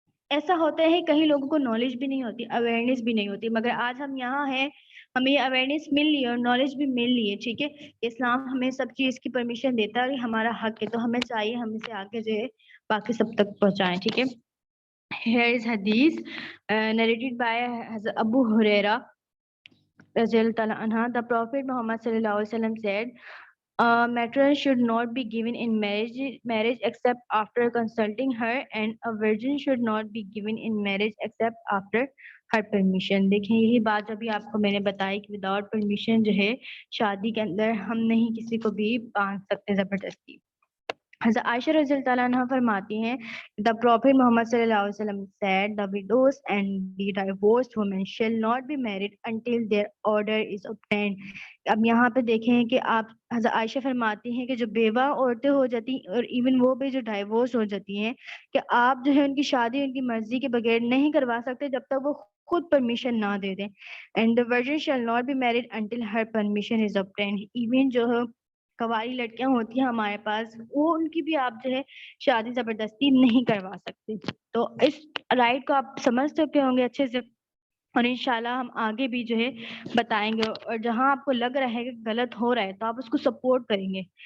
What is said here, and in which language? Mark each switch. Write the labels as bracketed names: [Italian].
[Urdu] ایسا ہوتا ہے کہیں لوگوں کو نالج بھی نہیں ہوتی، اویئرنیس بھی نہیں ہوتی، مگر آج ہم یہاں ہیں، ہمیں یہ اویئرنیس مل لی ہے اور نالج بھی مل لی ہے، ٹھیک ہے۔ اسلام ہمیں سب چیز کی پرمیشن دیتا ہے اور یہ ہمارا حق ہے، تو ہمیں چاہیے ہم اسے آگے جو ہے باقی سب تک پہنچائیں، ٹھیک ہے۔ [English] Here is hadith narrated by Hazrat Abu Huraira Radhiyallahu anha. The Prophet Muhammad sallallahu alaihi wasallam said, matron should not be given in marriage except after consulting her, and a virgin should not be given in marriage except after her permission. [Urdu] دیکھیں یہی بات ابھی آپ کو میں نے بتائی کہ وداؤٹ پرمیشن جو ہے شادی کے اندر ہم نہیں کسی کو بھی باندھ سکتے زبردستی۔ حضرت عائشہ رضی اللہ عنہ فرماتی ہیں [English] the Prophet Muhammad صلی اللہ علیہ وسلم said the widows and the divorced women shall not be married until their order is obtained. [Urdu] اب یہاں پہ دیکھیں کہ آپ حضرت عائشہ فرماتی ہیں کہ جو بیوہ عورتیں ہو جاتی ہیں اور ایون وہ بھی جو ڈائیورس ہو جاتی ہیں کہ آپ جو ہے ان کی شادی ان کی مرضی کے بغیر نہیں کروا سکتے جب تک وہ خود پرمیشن نہ دے دیں. [English] and the virgin shall not be married until her permission is obtained. [Urdu] Even جو کواری لڑکیاں ہوتی ہیں ہمارے پاس وہ ان کی بھی آپ جو ہے شادی زبردستی نہیں کروا سکتے. تو اس رائٹ کو آپ سمجھ سکتے ہوں گے اچھے سے اور انشاءاللہ ہم آگے بھی جو ہے بتائیں گے. اور جہاں آپ کو لگ رہا ہے کہ غلط ہو رہا ہے تو آپ اس کو سپورٹ کریں گے.